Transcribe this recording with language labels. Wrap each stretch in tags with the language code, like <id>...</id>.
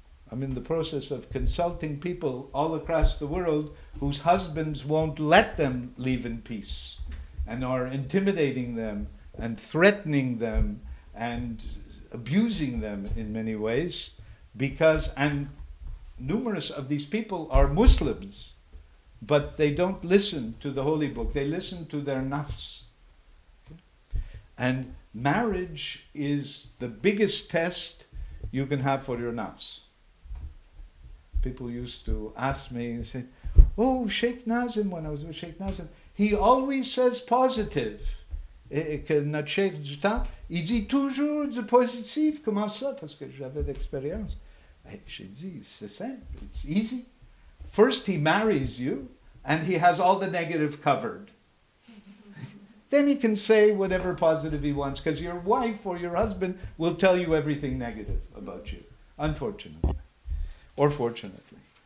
<en>I'm in the process of consulting people all across the world whose husbands won't let them live in peace and are intimidating them and threatening them and abusing them in many ways and numerous of these people are Muslims, but they don't listen to the holy book. They listen to their nafs. And marriage is the biggest test you can have for your nafs. People used to ask me and say, "Oh, Sheikh Nazim," when I was with Sheikh Nazim, he always says positive.</en> <fr>Et que notre chef du temps, il dit toujours du positif. Comment ça? Parce que j'avais d'expérience. J'ai dit, c'est simple,</fr> <en>it's easy. First he marries you, and he has all the negative covered. Then he can say whatever positive he wants, because your wife or your husband will tell you everything negative about you, unfortunately. Or fortunately.</en>